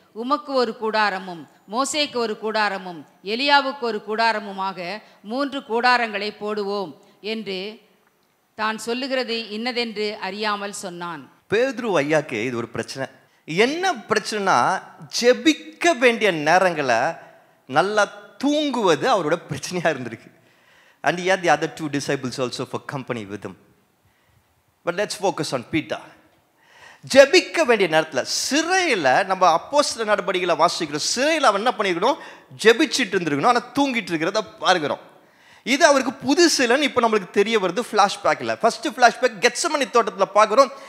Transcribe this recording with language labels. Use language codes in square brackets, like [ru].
[ta] உமக்கு ஒரு கூடாரமும் மோசேக்கு ஒரு கூடாரமும் எலியாவுக்கு ஒரு கூடாரமுமாக 3 கூடாரங்களை போடுவோம் என்று தான் சொல்லுகிறது இன்னதென்று அறியாமல் சொன்னான். பேதுரு ஐயாக்கு இது ஒரு பிரச்சனை. என்ன பிரச்சனைனா, ஜெபிக்க வேண்டிய நேரங்களை நல்லா தூங்குவது அவரோட பிரச்சனையாக இருந்திருக்கு. [en] And he had the other 2 disciples also for company with him. But let's focus on Peter. [ta] ஜெபிக்க வேண்டிய நேரத்தில் சிறையில், நம்ம அப்போஸ்தலர் நடபடிகளை வாசிக்கிறோம், சிறையில் அவன் என்ன பண்ணியிருக்கணும், ஜெபிச்சுட்டு இருந்திருக்கணும், ஆனால் தூங்கிட்டு இருக்கிறத பார்க்கிறோம். இது அவருக்கு புதுசு இல்லைன்னு இப்போ நம்மளுக்கு தெரிய வருது ஃப்ளாஷ்பேக்கில். ஃபர்ஸ்ட் ஃப்ளாஷ்பேக் கெத்செமனி தோட்டத்தில் பார்க்குறோம்.